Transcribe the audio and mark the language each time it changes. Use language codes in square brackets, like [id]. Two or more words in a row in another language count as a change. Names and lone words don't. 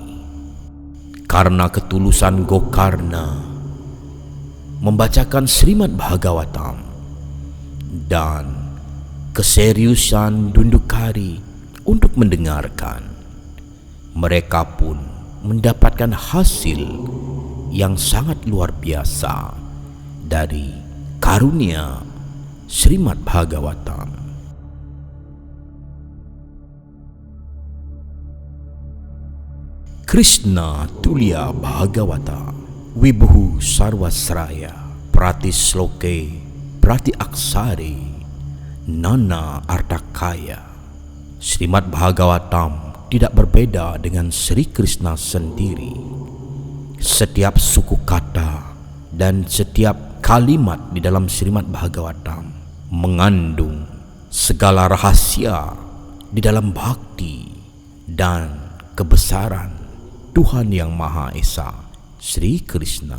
[id] Karena ketulusan Gokarna membacakan Srimad Bhagavatam dan keseriusan Dundukari untuk mendengarkan, mereka pun mendapatkan hasil yang sangat luar biasa dari karunia Srimad Bhagavatam. [sa] Krishna Tulya Bhagavata Wibuhu Sarvasraya Pratisloke Prati Aksare Nana Artakaya. [id] Srimad Bhagavatam tidak berbeda dengan Sri Krishna sendiri. Setiap suku kata dan setiap kalimat di dalam Srimad Bhagavatam mengandung segala rahasia di dalam bhakti dan kebesaran Tuhan Yang Maha Esa, Sri Krishna.